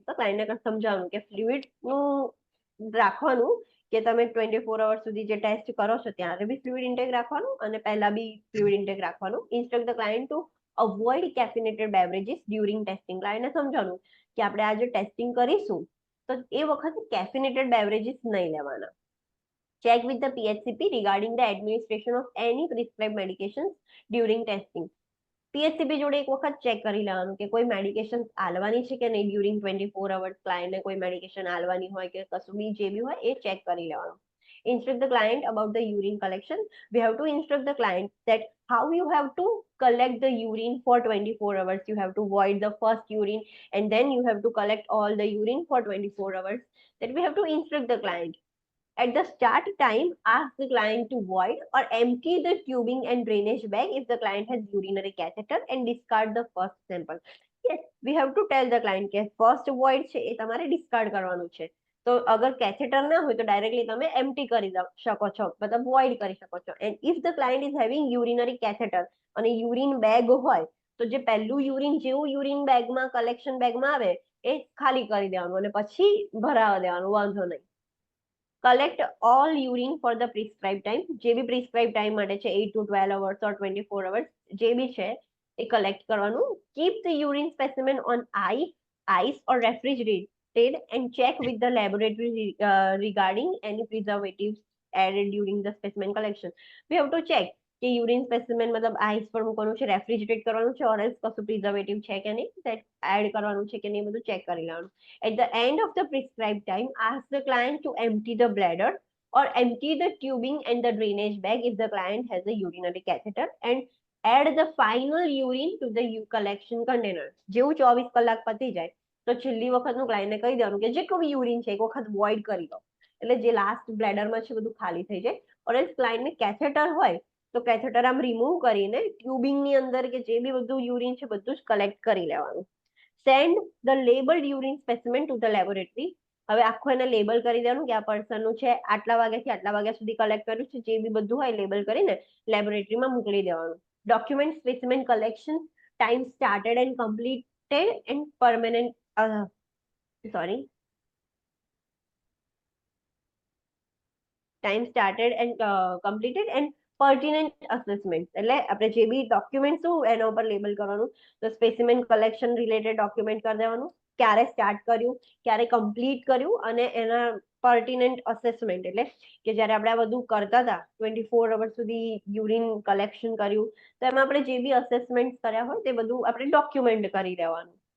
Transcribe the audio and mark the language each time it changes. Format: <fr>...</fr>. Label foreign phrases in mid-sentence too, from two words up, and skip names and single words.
<gu>તો ક્લાયન્ટને સમજાવવાનું કે ફ્લુઇડનું રાખવાનું કે તમે 24 અવર્સ સુધી જે ટેસ્ટ કરો છો ત્યારે બી</gu> <en>fluid intake</en> <gu>રાખવાનું અને પહેલા બી</gu> <en>fluid intake</en> <gu>રાખવાનું.</gu> <en>Instruct the client to avoid caffeinated beverages during testing.</en> <gu>ક્લાયન્ટને સમજાવવાનું કે આપણે આજે ટેસ્ટિંગ કરીશું તો એ વખતે</gu> <en>caffeinated beverages</en> <gu>નહીં લેવાના.</gu> <en>Check with the PHCP regarding the administration of any prescribed medications during testing.</en> <gu>PHCP જોડે એક વખત ચેક કરી લેવાનું કે કોઈ મેડિકેશન આલવાની છે કે નહીં</gu> <en>during 24 hours.</en> <gu>ક્લાયન્ટને કોઈ મેડિકેશન આલવાની હોય કે કશું બી જે બી હોય એ ચેક કરી લેવાનું.</gu> <en>Instruct the client about the urine collection. We have to instruct the client that how you have to collect the urine for 24 hours. You have to void the first urine and then you have to collect all the urine for 24 hours. That we have to instruct the client. At the start time, ask the client to void or empty the tubing and drainage bag if the client has urinary catheter and discard the first sample. Yes, we have to tell the client કે first void</en> <gu>છે એ તમારે discard કરવાનું છે. તો અગર કેથેટર ના હોય તો ડાયરેક્ટલી તમે એમ્પ્ટી કરી શકો છો, મતલબ void કરી શકો છો.</gu> <en>And if the client is having urinary catheter</en> <gu>અને</gu> <en>urine bag</en> <gu>હોય તો જે પહેલું યુરિન જેવું યુરિન બેગમાં કલેક્શન બેગમાં આવે એ ખાલી કરી દેવાનું અને પછી ભરાવા દેવાનું, વાંધો નહીં.</gu> <en>Collect all urine for the prescribed time.</en> <gu>જે બી</gu> <en>prescribed time</en> <gu>માટે છે</gu> <en>8 to 12 hours or 24 hours</en> <gu>જે બી છે એ collect કરવાનું.</gu> <en>Keep the urine specimen on ice or refrigerated and check with the laboratory regarding any preservatives added during the specimen collection. We have to check</en> <gu>કે યુરિન સ્પેસિમેન મતલબ આઈસ પર મૂકવાનું છે, રેફ્રિજરેટ કરવાનું છે,</gu> <en>or else</en> <gu>કશું પ્રિઝર્વેટિવ છે કે નહીં, સેટ એડ કરવાનું છે કે નહીં, બધું ચેક કરી લેવાનું.</gu> <en>At the end of the prescribed time, ask the client to empty the bladder or empty the tubing and the drainage bag if the client has a urinary catheter and add the final urine to the collection container.</en> <gu>જેવું 24 કલાક પતી જાય તો છેલ્લી વખતનું ક્લાયન્ટને કહી દેવાનું કે જેટલું બી યુરિન છે એક વખત વોઇડ કરી દો એટલે જે લાસ્ટ બ્લેડરમાં છે બધું ખાલી થઈ જાય.</gu> <en>or else</en> <gu>ક્લાયન્ટને કેથેટર હોય તો કેથેટર આમ રિમૂવ કરીને ટ્યુબિંગની અંદર કે જે બી બધું યુરિન છે બધું જ કલેક્ટ કરી લેવાનું.</gu> <en>Send the labeled urine specimen to the laboratory.</en> <gu>હવે આખું એને લેબલ કરી દેવાનું કે આ પર્સનનું છે આટલા વાગ્યાથી આટલા વાગ્યા સુધી કલેક્ટ કર્યું છે, જે બી બધું હોય લેબલ કરીને લેબોરેટરીમાં મોકલી દેવાનું.</gu> <en>Document specimen collection, time started and completed and permanent time started and completed and pertinent assessment.</en> <gu>એટલે આપણે જે બી ડોક્યુમેન્ટ શું એના ઉપર લેબલ કરવાનું તો</gu> <en>specimen collection related</en> <gu>ડોક્યુમેન્ટ કરી દેવાનું, ક્યારે સ્ટાર્ટ કર્યું, ક્યારે કમ્પ્લીટ કર્યું અને એના</gu> <en>pertinent assessment</en> <gu>એટલે કે જ્યારે આપણે આ બધું કરતા હતા 24 અવર્સ સુધી</gu> <en>urine collection</en> <gu>કર્યું તો એમાં આપણે જે બી અસેસમેન્ટ કર્યા હોય તે બધું આપણે ડોક્યુમેન્ટ કરી દેવાનું.</gu>